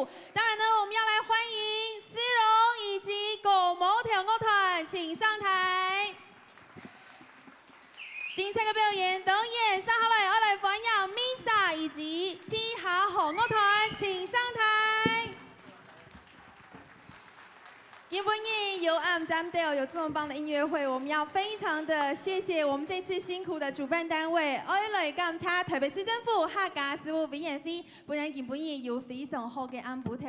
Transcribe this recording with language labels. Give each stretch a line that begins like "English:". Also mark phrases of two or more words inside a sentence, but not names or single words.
Chinese: 當然呢，我們要來歡迎思榮以及狗毛跳舞團，請上台。精彩嘅表演當然接下來我來歡迎 Misa 以及 T 下紅樂團，請上台。今天有俺们咱们有这么棒的音乐会，我们要非常的谢谢我们这次辛苦的主办单位，我来感谢台北市政府客家事務委員會，本人今天有非常好的安排。